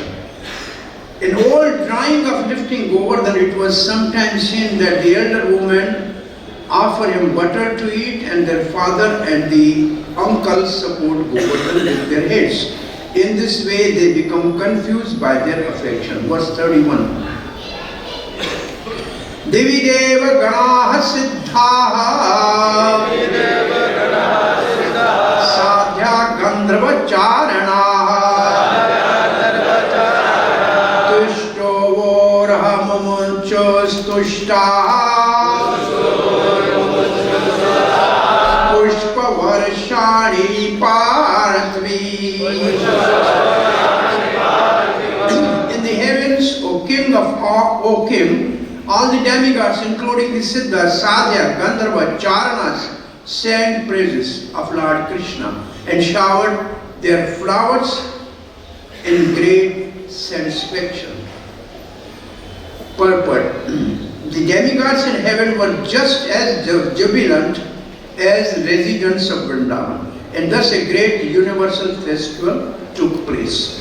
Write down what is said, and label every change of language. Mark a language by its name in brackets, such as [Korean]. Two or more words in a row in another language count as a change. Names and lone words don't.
[English] In old drawing of lifting Govardhan, it was sometimes seen that the elder women offer him butter to eat and their father and the uncles support Govardhan with their heads. In this way they become confused by their affection. Verse 31. [Sanskrit] Divi deva-gaṇāḥ siddhāḥ sādhyā gandharva-cāraṇāḥ pushpa-varṣāṇī pāratvi. [English] In the heavens, O King of O King, all the demigods, including the siddhāḥ, sādhyā, [Sanskrit] gandharva-cāraṇāḥ, [English] sang praises of Lord Kṛṣṇa and showered their flowers in great satisfaction. Purport. The demigods in heaven were just as jubilant as residents of Vrindavan, and thus a great universal festival took place.